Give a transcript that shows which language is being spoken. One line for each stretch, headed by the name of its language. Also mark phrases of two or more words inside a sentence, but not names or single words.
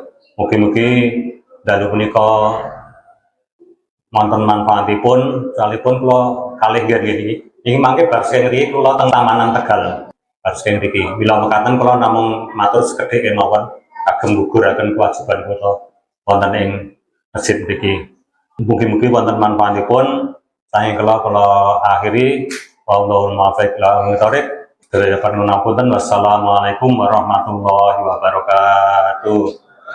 Javanese: Mugi-mugi dalu punika wonten manfaatipun, salipun kula kalih nggih iki mangke bar sing ngriki kula teng Tamanan Tegal. Bar sing ngriki mila mekaten kula namung matur sekedhik kemawon kagem guguraken kewajiban kula wonten ing masjid niki. Mugi-mugi wonten manfaatipun. Saking kula akhiri
Arabic: والله الموفق إلى أقوم الطريق. والسلام عليكم ورحمة الله وبركاته.